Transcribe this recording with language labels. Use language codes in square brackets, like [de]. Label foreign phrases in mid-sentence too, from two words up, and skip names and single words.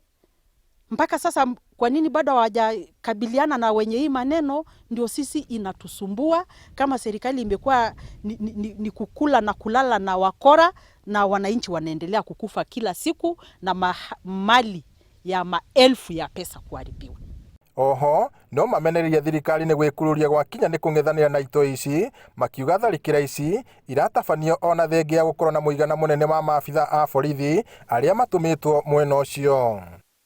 [sw] Mpaka sasa kwa nini bado hawajakabiliana na wenye hii maneno? Ndio sisi inatusumbua. Kama serikali imekuwa ni kukula na kulala na wakora, na wananchi wanaendelea kukufa kila siku na mali ya maelfu ya pesa kuharibiwa. [ki] Oho no mamenereria thirikari nĩ gwĩkururia gwakinya nĩ kũng'ethanĩra na ito ici, makiuga tharĩkĩra ici iratabanio ona thengia ya gũkorwo na mũigana mũnene wa maabitha a borithi arĩa matũmĩtwo mwena ũcio.